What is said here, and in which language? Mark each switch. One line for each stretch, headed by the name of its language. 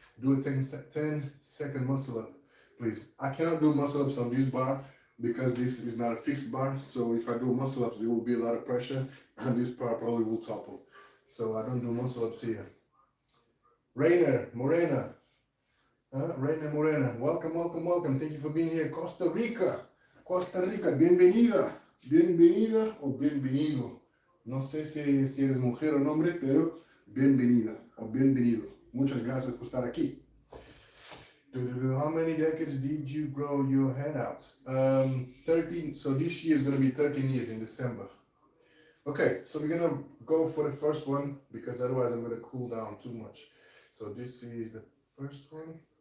English: Do a 10-second muscle up, please. I cannot do muscle ups on this bar because this is not a fixed bar. So if I do muscle ups, there will be a lot of pressure and this bar probably will topple. So I don't do muscle ups here. Rainer Morena, welcome. Thank you for being here.
Spanish: Costa Rica, bienvenida o bienvenido. No sé si eres mujer o hombre, pero bienvenida o bienvenido. Muchas gracias por estar aquí.
English: How many decades did you grow your head out? 13. So this year is going to be 13 years in December. Okay, so we're going to go for the first one, because otherwise I'm going to cool down too much. So this is the first one.